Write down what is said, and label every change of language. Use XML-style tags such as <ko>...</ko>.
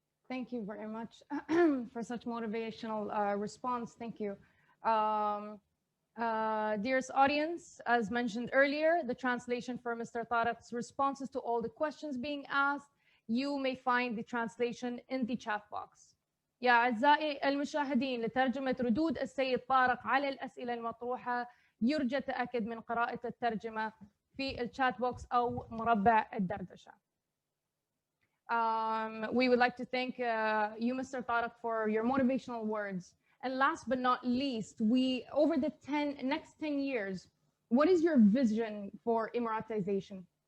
<en>Thank you very much for such motivational response. Thank you. Dearest audience, as mentioned earlier, the translation for Mr. Tarak's responses to all the questions being asked, you may find the translation in the chat box.</en> <ar>يا أعزائي المشاهدين، لترجمة ردود السيد طارق على الأسئلة المطروحة يرجى التأكد من قراءة الترجمة في الشات بوكس أو مربع الدردشة.</ar> <en>We would like to thank you, Mr. Tarak, for your motivational words. And last but not least, over the next 10 years, what is your vision for Emiratization?</en>